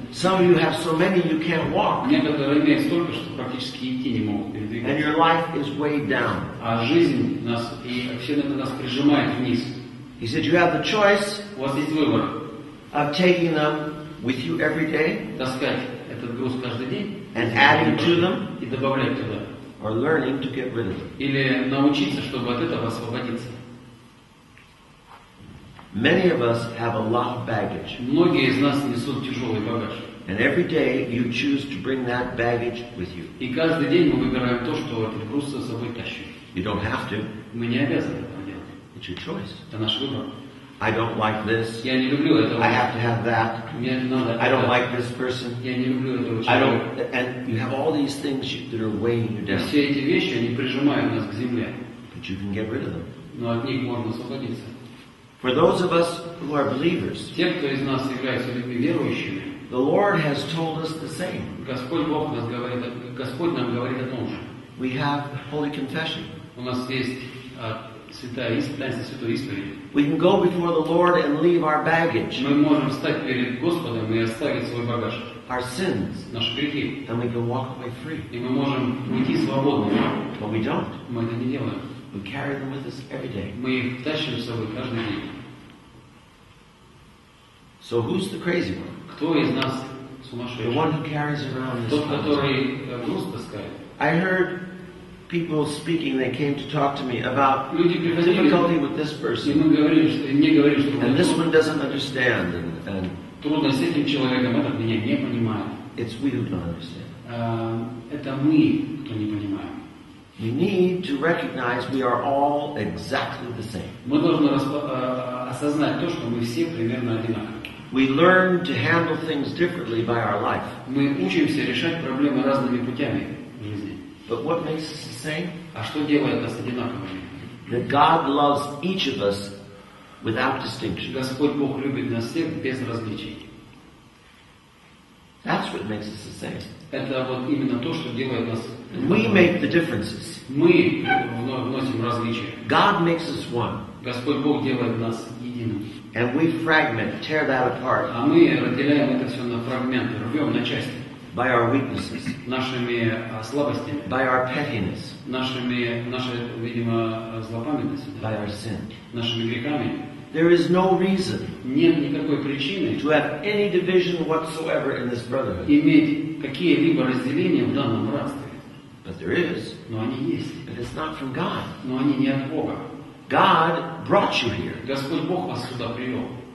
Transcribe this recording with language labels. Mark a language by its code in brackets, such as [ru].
[en] Some of you have so many you can't walk, [ru] Некоторые имеют столько, что практически идти не могут [en] and [ru] передвигаться. [en] your life is weighed down. [ru] А жизнь нас, и все это нас прижимает вниз. [en] He said you have the choice [ru] У вас есть выбор. [en] of taking them with you every day [ru] Таскать этот груз каждый день [en] and adding to them, [ru] и добавлять туда. [en] or learning to get rid of them. [ru] Или научиться, чтобы от этого освободиться. [en] Many of us have a lot of baggage. [ru] Многие из нас несут тяжелый багаж. [en] And every day you choose to bring that baggage with you. [ru] И каждый день мы выбираем то, что этот груз за собой тащим. [en] You don't have to. [ru] Мы не обязаны этого делать. [en] It's your choice. [ru] Это наш выбор. [en] I don't like this. [ru] Я не люблю этого. [en] I have to have that. [ru] Мне надо [en] I don't [ru] это. [en] like this person. [ru] Я не люблю этого [en] I [ru] человека. [en] don't, and you have all these things that are weighing you down. [ru] Все эти вещи, они прижимают нас к земле. [en] But you can get rid of them. [ru] Но от них можно освободиться. [en] For those of us who are believers, [ru] Те, кто из нас являются людьми верующими, [en] the Lord has told us the same. [ru] Господь Бог нас говорит, Господь нам говорит о том же. [en] We have Holy Confession. [ru] У нас есть святая исповедь, святой исповедь. [en] We can go before the Lord and leave our baggage, [ru] Мы можем встать перед Господом и оставить свой багаж, [en] our sins, [ru] наши грехи, [en] and we can walk away free. [ru] и мы можем уйти свободными. [en] But we don't. [ru] Мы это не делаем. [en] We carry them with us every day. [ru] Мы их тащим с собой каждый день. [en] So who's the crazy one? [ru] Кто из нас [en] The [ru] сумасшедший? [en] one who carries around this [ru] Тот, [en] cross. [ru] который груз таскает. [en] I heard people speaking, they came to talk to me about [ru] Люди приходили, [en] difficulty with this [ru] и [en] person. [ru] мы говорили, что мне говорили, что [en] And this one doesn't understand, and [ru] трудно с этим человеком, этот меня не понимает. [en] it's we who don't understand. [ru] Это мы, кто не понимаем. [en] We need to recognize we are all exactly the same. [ru] Мы должны осознать то, что мы все примерно одинаковы. [en] We learn to handle things differently by our life. [ru] Мы учимся решать проблемы разными путями в жизни. [en] But what makes us the same? [ru] А что делает нас одинаковыми? [en] That God loves each of us without distinction. [ru] Господь Бог любит нас всех без различий. [en] That's what makes us the same. [ru] Это вот именно то, что делает нас [en] We make the differences. [ru] Мы вносим различия. [en] God makes us one. [ru] Господь Бог делает нас единым. [en] And we fragment, tear that apart [ru] А мы разделяем это все на фрагменты, рвем на части. [en] by our weaknesses, [ru] Нашими слабостями, [en] by our pettiness, [ru] нашей, видимо, злопамятностью, [en] by our sin. [ru] нашими грехами. [en] There is no reason [ru] Нет никакой причины [en] to have any division whatsoever in this brotherhood. [ru] иметь какие-либо разделения в данном братстве. [en] But there is. [ru] Но они есть. [en] But it's not from God. [ru] Но они не от Бога. [en] God brought you here. [ru] Господь Бог вас сюда привел.